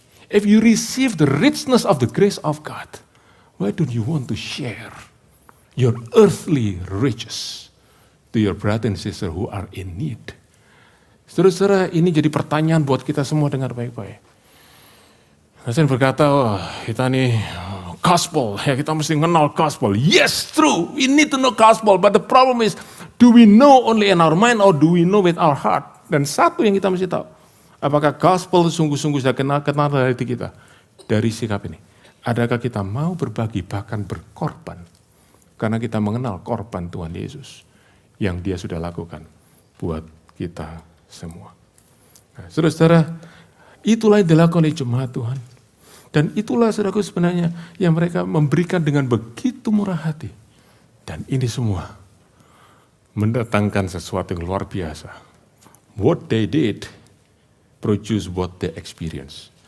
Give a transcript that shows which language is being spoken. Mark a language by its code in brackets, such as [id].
[en] If you receive the richness of the grace of God, why don't you want to share your earthly riches to your brother and sister who are in need? [id] Saudara-saudara, ini jadi pertanyaan buat kita semua, dengar baik-baik. Saya berkata, kita nih gospel, ya kita mesti kenal gospel. [en] Yes, true, we need to know gospel, but the problem is, do we know only in our mind or do we know with our heart? [id] Dan satu yang kita mesti tahu, apakah gospel sungguh-sungguh sudah kenal dari hati kita? Dari sikap ini. Adakah kita mau berbagi bahkan berkorban? Karena kita mengenal korban Tuhan Yesus yang dia sudah lakukan buat kita semua. Nah, saudara-saudara, itulah yang dilakukan oleh jemaat Tuhan. Dan itulah saudaraku sebenarnya yang mereka memberikan dengan begitu murah hati. Dan ini semua mendatangkan sesuatu yang luar biasa. [en] What they did produce what they experience.